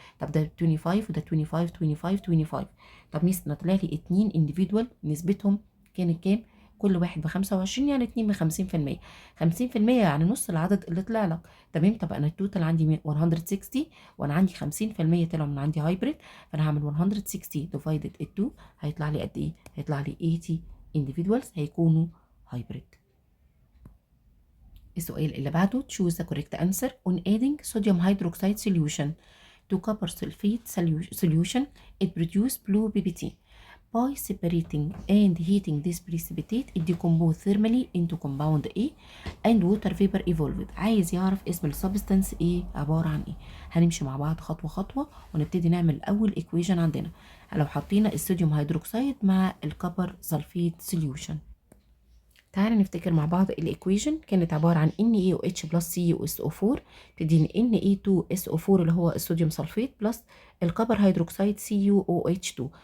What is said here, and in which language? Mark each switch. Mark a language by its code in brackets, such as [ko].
[ar] طب ده 25 وده 25 25 25. طب ميس انا طلع لي 2 انديفيدوال نسبتهم كانت كام؟ كل واحد ب 25 يعني 2 ب 50%. 50% يعني نص العدد اللي طلع لك. تمام. طب انا التوتال عندي 160 وانا عندي 50% طلعوا من عندي هايبريد، فانا هعمل 160 ديفايدد 2 هيطلع لي قد ايه؟ هيطلع لي 80 individuals هيكونوا هايبريد. السؤال اللي بعده [en] choose the correct answer on adding sodium hydroxide solution to copper sulfate solution it produce blue PBT. By separating and heating this precipitate it decompose thermally into compound A and water vapor evolved. [ar] عايز يعرف اسم السبستانس ايه، عبارة عن ايه. هنمشي مع بعض خطوة خطوة ونبتدي نعمل اول equation عندنا. لو حطينا الصوديوم هيدروكسيد مع الكبر سلفيت سوليوشن، تعالى نفتكر مع بعض الايكويشن كانت عباره عن NaOH بلس CuSO4 تديني Na2SO4 اللي هو الصوديوم سلفيت بلس الكبر هيدروكسيد CuOH2.